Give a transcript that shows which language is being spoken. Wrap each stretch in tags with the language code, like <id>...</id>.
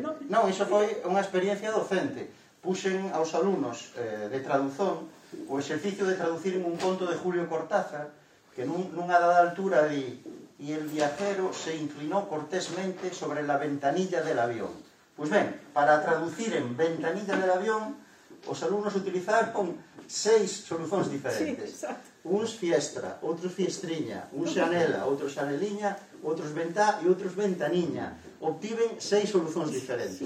<gl>Non, iso foi unha experiencia docente. Puxen aos alumnos de traduzón o exercicio de traducir un conto de Julio Cortázar que nunha dada altura di</gl> <es>"y el viajero se inclinó cortésmente sobre la ventanilla del avión".</es> <gl>Pois ben, para traducir en ventanilla del avión, os alumnos utilizaron seis solucións diferentes. Sí, uns fiestra, outros fiestriña, uns xanela, outros xaneliña, outros ventá e outros ventaniña. Obtiven seis solucións diferentes.</gl>